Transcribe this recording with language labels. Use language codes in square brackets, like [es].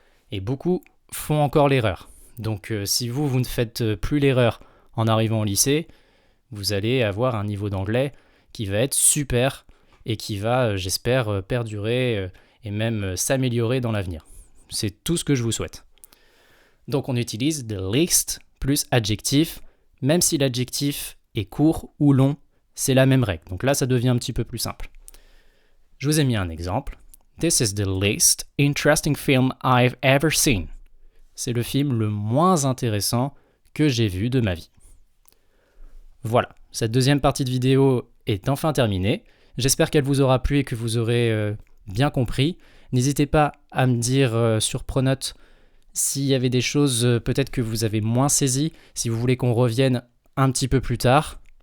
[fr] Et beaucoup font encore l'erreur. Donc si vous ne faites plus l'erreur en arrivant au lycée, vous allez avoir un niveau d'anglais qui va être super et qui va, j'espère, perdurer et même s'améliorer dans l'avenir. C'est tout ce que je vous souhaite. Donc on utilise the least plus adjectif, même si l'adjectif est court ou long, c'est la même règle. Donc là, ça devient un petit peu plus simple. Je vous ai mis un exemple. [en] This is the least interesting film I've ever seen. [fr] C'est le film le moins intéressant que j'ai vu de ma vie. Voilà, cette deuxième partie de vidéo est enfin terminée. J'espère qu'elle vous aura plu et que vous aurez bien compris. N'hésitez pas à me dire sur Pronote s'il y avait des choses peut-être que vous avez moins saisies, si vous voulez qu'on revienne un petit peu plus tard.